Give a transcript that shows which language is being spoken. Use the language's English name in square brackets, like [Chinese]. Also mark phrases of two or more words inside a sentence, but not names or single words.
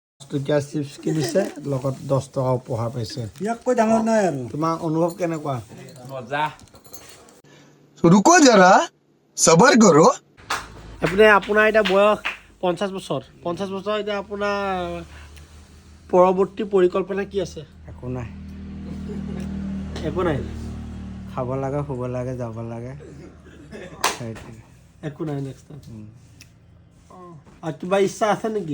[Assamese] টকীয়া চিপছ কিনিছে লগত 10 টকা উপহাৰ পাইছে ইয়াতকৈ ডাঙৰ নাই আৰু তোমাৰ অনুভৱ কেনেকুৱা মজা [Hindi] रुको जरा सबर करो [Assamese] আপোনাৰ এতিয়া বয়স 50 বছৰ 50 বছৰ এতিয়া আপোনাৰ পৰৱৰ্তী পৰিকল্পনা কি আছে একো নাই একো নাই খাব লাগে শুব লাগে যাব লাগে সেইটোৱে একো নাই [English] next time [Assamese] আৰু কিবা ইচ্ছা আছে নেকি